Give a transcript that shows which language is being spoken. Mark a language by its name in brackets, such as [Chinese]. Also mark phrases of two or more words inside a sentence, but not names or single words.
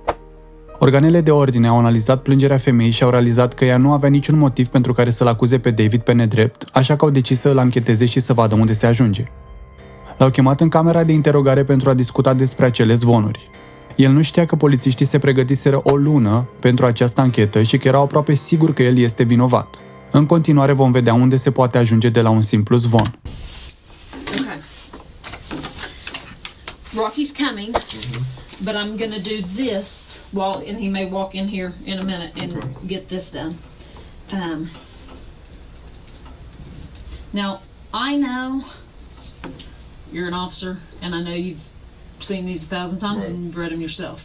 [Romanian] Organele de ordine au analizat plângerea femeii și au realizat că ea nu avea niciun motiv pentru care să-l acuze pe David pe nedrept, așa că au decis să îl ancheteze și să vadă unde se ajunge. L-au chemat în camera de interogare pentru a discuta despre acele zvonuri. El nu știa că polițiștii se pregătiseră o lună pentru această anchetă și că erau aproape sigur că el este vinovat. În continuare vom vedea unde se poate ajunge de la un simplu zvon. [English] Okay. Rocky's coming, but I'm gonna do this and he may walk in here in a minute and get this done. Now, I know you're an officer, and I know you've seen these 1,000 times and you've read them yourself.